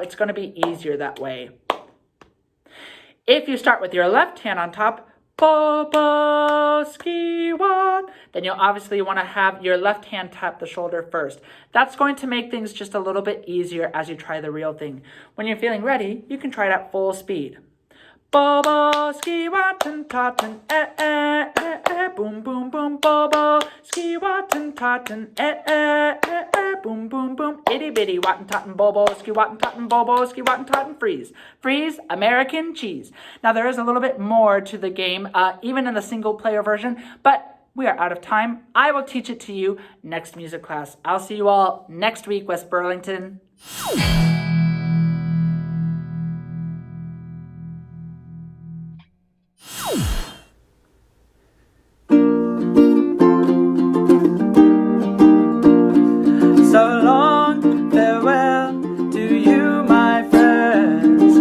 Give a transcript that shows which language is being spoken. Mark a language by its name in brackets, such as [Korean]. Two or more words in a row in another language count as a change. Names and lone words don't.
[English] It's going to be easier that way. If you start with your left hand on top, Bobo, Waten, then you'll obviously want to have your left hand tap the shoulder first. That's going to make things just a little bit easier as you try the real thing. When you're feeling ready, you can try it at full speed. Bobo, Waten, Taten, boom, boom, boom, Bobo, Waten, Taten, boom, boom, boom, itty bitty, Waten, Taten, Bobo, Waten, Taten, Bobo, Waten, Taten, freeze, freeze, American cheese. Now there is a little bit more to the game, even in the single player version, but we are out of time. I will teach it to you next music class. I'll see you all next week, West Burlington. So long, farewell to you, my friends.